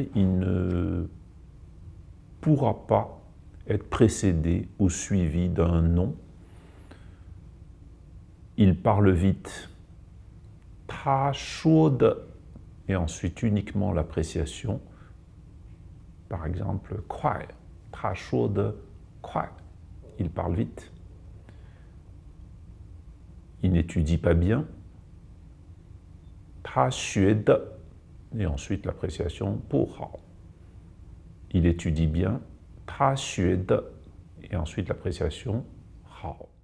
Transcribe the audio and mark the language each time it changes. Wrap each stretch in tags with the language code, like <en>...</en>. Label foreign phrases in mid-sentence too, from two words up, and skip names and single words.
<fr>Il ne pourra pas être précédé ou suivi d'un nom. Il parle vite.</fr> <zh>他说的,</zh> <fr>et ensuite uniquement l'appréciation. Par exemple,</fr> <zh>快, 他说的快,</zh> <fr>il parle vite. Il n'étudie pas bien.</fr> <zh>他学的,</zh> <fr>et ensuite l'appréciation 不好. Il étudie bien.</fr> <zh>他学的,</zh> <fr>et ensuite l'appréciation 好.</fr>